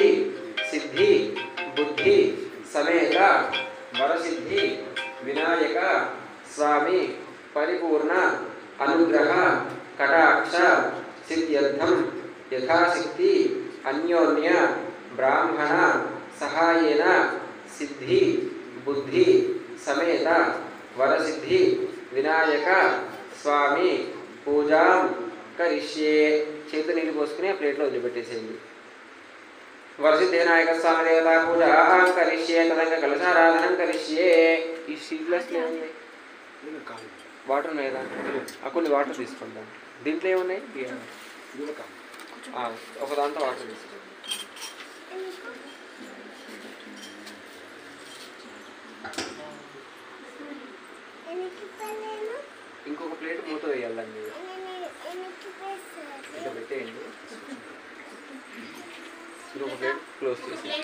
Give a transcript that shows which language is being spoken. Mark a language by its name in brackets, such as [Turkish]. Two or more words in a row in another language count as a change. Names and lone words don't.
[Sanskrit] सिद्धि बुद्धि समेत वरसिद्धि विनायक स्वामी परिपूर्ण अनुग्रह कटाक्ष सिद्ध्यर्थं यथाशक्ति अन्योन्य ब्राह्मण सहायेन सिद्धि बुद्धि समेत वरसिद्धि विनायक स्वामी पूजा करिष्ये [Telugu] చేతి నీళ్ళు పోసుకుని ప్లేట్లో వదిలిపెట్టేసేయండి [Sanskrit] वरसिद्धिविनायक स्वामी देवता पूजा करिष्ये तदंग कलशाराधनं करिष्ये [Telugu] ఈ సీడ్లెస్ లేవున్నాయి వాటర్ లేదా కొన్ని వాటర్ తీసుకుందాం దీంట్లో ఏమున్నాయి ఒక దాంతో వాటర్ తీసుకుందాం ఇంకొక ప్లేట్ మూత వేయాలండి ఇట్లా పెట్టేయండి ఇంకొక [English] plate close [Telugu] చేసి